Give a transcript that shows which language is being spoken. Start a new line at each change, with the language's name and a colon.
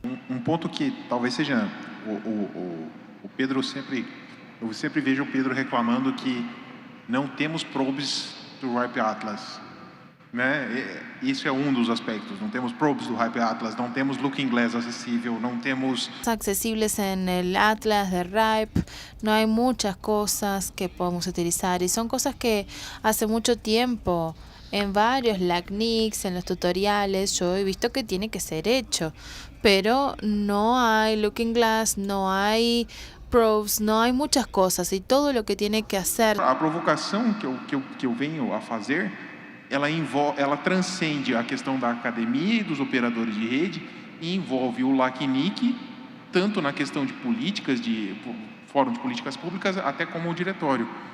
Portuguese: Um ponto que talvez seja o Pedro eu sempre vejo o Pedro reclamando que não temos probes do Ripe Atlas, né? Isso é um dos aspectos. Não temos probes do Ripe Atlas, não temos Looking Glass acessível, não temos
Spanish: Accesibles en el Atlas de Ripe, no hay muchas cosas que podemos utilizar y son cosas que hace mucho tiempo en varios LACNICs, en los tutoriales, yo he visto que tiene que ser hecho, pero no hay Looking Glass, no hay probes, no hay muchas cosas y todo lo que tiene que hacer.
Portuguese: A provocação que eu venho a fazer, ela transcende a questão da academia e dos operadores de rede e envolve o LACNIC, tanto na questão de políticas, de fórum de políticas públicas, até como o diretório.